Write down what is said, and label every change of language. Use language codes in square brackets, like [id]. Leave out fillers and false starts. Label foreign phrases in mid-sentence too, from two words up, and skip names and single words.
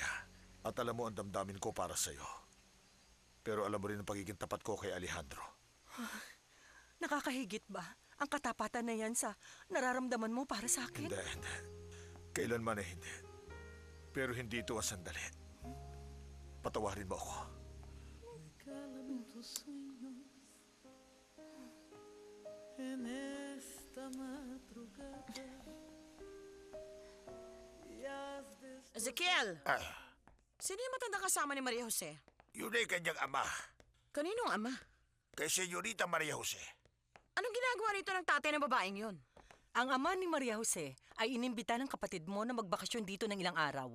[tl] At alam mo ang damdamin ko para sa'yo. Pero alam mo rin ang pagiging tapat ko kay Alejandro. Nakakahigit ba ang katapatan na yan sa nararamdaman mo para sa akin? Hindi. Kailanman ay hindi. Pero hindi ito ang sandali. Patawarin mo ako. [es] Calan tus sueños en esta madrugada. Y has de Ezekiel! Ah, [tl] Sino yung matanda kasama ni Maria Jose? yun ay kanyang ama. Kaninong ama? Kay Senyorita Maria Jose. Anong ginagawa rito ng tatay ng babaeng yon? Ang ama ni Maria Jose ay inimbita ng kapatid mo na magbakasyon dito ng ilang araw.